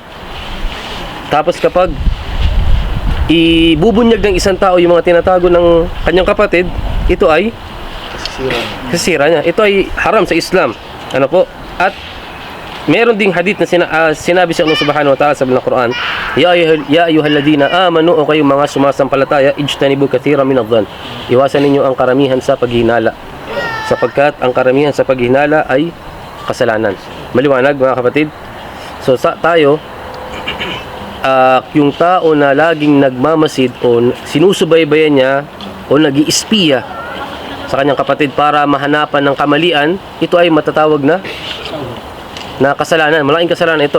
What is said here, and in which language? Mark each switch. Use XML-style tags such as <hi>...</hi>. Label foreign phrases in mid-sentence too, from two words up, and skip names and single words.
<tl>Tapos kapag ibubunyag ng isang tao yung mga tinatago ng kanyang kapatid, ito ay kasira niya. Ito ay haram sa Islam. Ano po? At meron ding hadith na sinabi sa Allah</tl> <ar>سبحانه وتعالى</ar> <tl>sa Quran,</tl> <ar>يا أيها الذين آمنوا,</ar> <tl>o kayong mga sumasampalataya,</tl> <ar>اجتنبوا كثيرا من الظن.</ar> <tl>Iwasan ninyo ang karamihan sa paghinala, sapagkat ang karamihan sa paghinala ay kasalanan. Maliwanag mga kapatid. So tayo, yung tao na laging nagmamasid o sinusubaybayan niya o nag-iispiya sa kanyang kapatid para mahanapan ng kamalian, ito ay matatawag na kasalanan. Malaking kasalanan ito.</tl>